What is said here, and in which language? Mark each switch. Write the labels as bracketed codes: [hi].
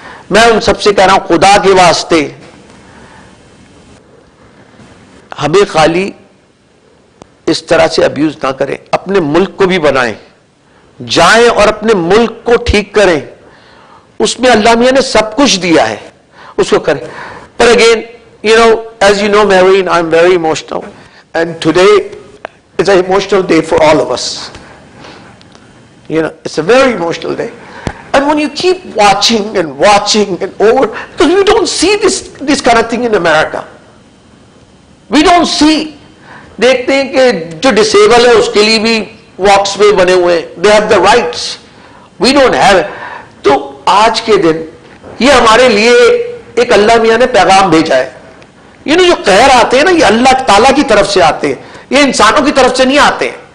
[ur] میں ان سب سے کہہ رہا ہوں خدا کے واسطے ہمیں خالی اس طرح سے ابیوز نہ کریں, اپنے ملک کو بھی بنائیں, جائیں اور اپنے ملک کو ٹھیک کریں. اس میں اللہ میاں نے سب کچھ دیا ہے, اس کو کریں. [en] پر again as you know, Marine, I'm very emotional, and today is an emotional day for all of us. It's a very emotional day. And when you keep watching and watching and over, because we don't see this kind of thing in America. We don't see. [ur] دیکھتے ہیں کہ جو disable ہے اس کے لیے بھی walks وے بنے ہوئے ہیں, [en] they have the rights, we don't have it. [ur] تو آج کے دن یہ ہمارے لیے ایک اللہ میاں نے پیغام بھیجا ہے. جو قہر آتے ہیں نا, یہ اللہ تعالیٰ کی طرف سے آتے ہیں, یہ انسانوں کی طرف سے نہیں آتے ہیں.